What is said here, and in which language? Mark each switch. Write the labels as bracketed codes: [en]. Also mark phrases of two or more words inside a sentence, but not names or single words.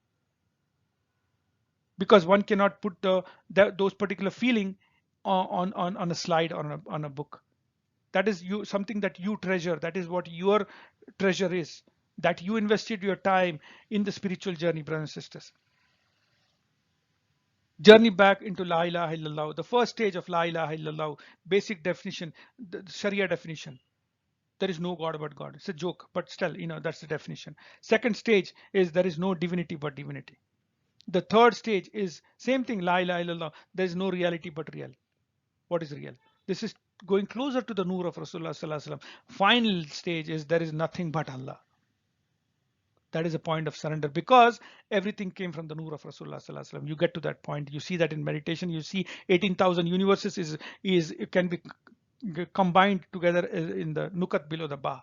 [en] Because one cannot put those particular feeling on a slide or on a book. That is something that you treasure. That is what your treasure is, that you invested your time in the spiritual journey, brothers and sisters. Journey back into [ar] لا إله إلا الله. [en] The first stage of [ar] لا إله إلا الله, [en] basic definition, the Sharia definition. There is no God but God. It's a joke, but still, that's the definition. Second stage is there is no divinity but divinity. The third stage is same thing, [ar] لا إله إلا الله. [en] There is no reality but real. What is real? This is going closer to the Noor of Rasulullah [ar] صلى الله عليه وسلم. [en] Final stage is there is nothing but Allah. That is a point of surrender, because everything came from the Noor of Rasulullah [ar] صلى الله عليه وسلم. [en] You get to that point. You see that in meditation. You see 18,000 universes can be combined together in the Nukat below the Ba.